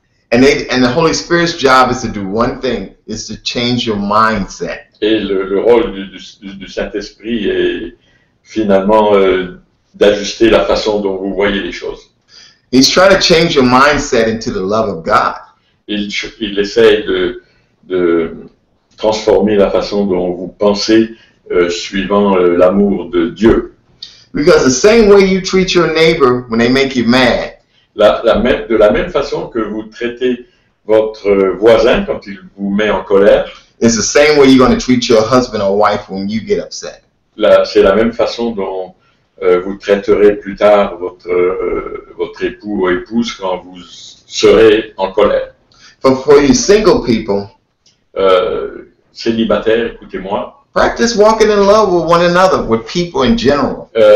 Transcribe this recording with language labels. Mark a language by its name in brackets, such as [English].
[English] And the Holy Spirit's job is to do one thing, is to change your mindset. [French] Et le rôle du Saint-Esprit est finalement d'ajuster la façon dont vous voyez les choses. [English] He's trying to change your mindset into the love of God. [French] Il essaie de transformer la façon dont vous pensez suivant l'amour de Dieu. [English] Because the same way you treat your neighbor when they make you mad, [French] de la même façon que vous traitez votre voisin quand il vous met en colère, [English] it's the same way you're going to treat your husband or wife when you get upset. [French] C'est la même façon dont vous traiterez plus tard votre époux ou épouse quand vous serez en colère. [English] For you single people, [French] célibataires, écoutez-moi, [English] practice walking in love with one another, with people in general.